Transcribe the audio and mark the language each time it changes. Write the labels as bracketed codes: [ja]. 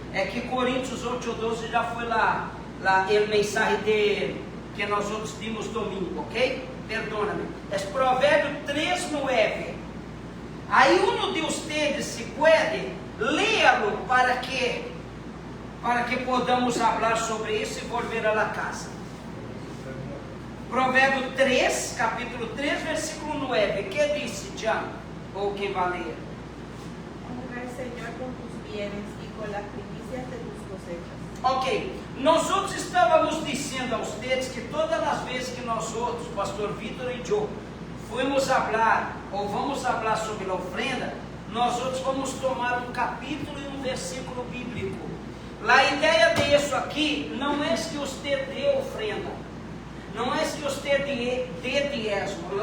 [pt] É que Coríntios 8, 12 já foi lá o mensagem que nós outros dimos domingo, ok? Perdona-me. É Provérbio 3, 9. Aí um de vocês, se pode, leia-lo para que podamos falar sobre isso e volver à casa. Provérbio 3, capítulo 3, versículo 9. Que disse, Jean? Ou quem vai ler? [es] Honra al Señor con tus bienes y con las primicias de tus cosechas. [pt] Ok, nós outros estávamos dizendo a vocês que todas as vezes que nós outros, pastor Vitor e eu, fomos falar, ou vamos falar sobre a ofrenda, nós outros vamos tomar um capítulo e um versículo bíblico. A ideia disso aqui não é que você dê ofrenda, não é que você dê dízimo.